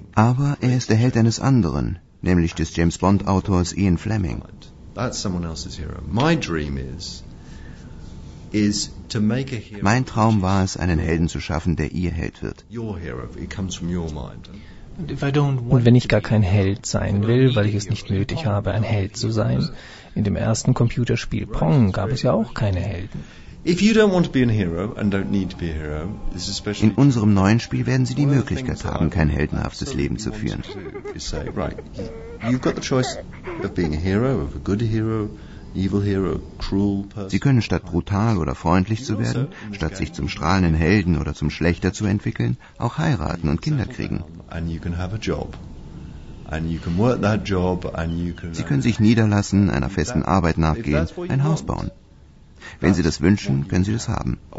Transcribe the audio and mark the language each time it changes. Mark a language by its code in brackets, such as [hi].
[de] Aber er ist der Held eines anderen, nämlich des James Bond Autors Ian Fleming. [en] That's someone else's hero. My dream is to make a hero. [de] Mein Traum war es, einen Helden zu schaffen, der ihr Held wird. [en] Your hero, it comes from your mind. [de] Und wenn ich gar kein Held sein will, weil ich es nicht nötig habe, ein Held zu sein, in dem ersten Computerspiel Pong gab es ja auch keine Helden. [en] If you don't want to be a hero and don't need to be a hero, this is especially. [de] In unserem neuen Spiel werden Sie die Möglichkeit haben, kein heldenhaftes Leben zu führen. [en] Right, you've got the choice of being a hero, of a good hero, evil hero, cruel person. [de] Sie können statt brutal oder freundlich zu werden, statt sich zum strahlenden Helden oder zum Schlechter zu entwickeln, auch heiraten und Kinder kriegen. [en] And you can have a job. And you can work that job and you can. [de] Sie können sich niederlassen, einer festen Arbeit nachgehen, ein Haus bauen. Wenn Sie das wünschen, können Sie das haben.